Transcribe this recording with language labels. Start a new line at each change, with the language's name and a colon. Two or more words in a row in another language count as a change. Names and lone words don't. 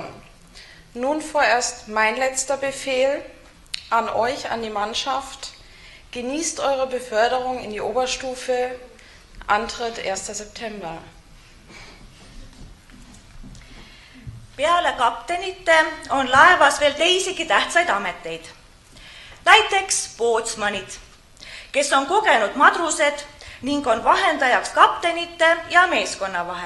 German: Nun vorerst mein letzter Befehl an euch, an die Mannschaft. Genießt eure Beförderung in die Oberstufe. Antritt 1. September.
Estonian: Peale kaptenite on laevas veel teisigi tähtsaid ameteid. Näiteks pootsmanid, kes on kogenud madrused ning on vahendajaks kaptenite ja meeskonna vahel.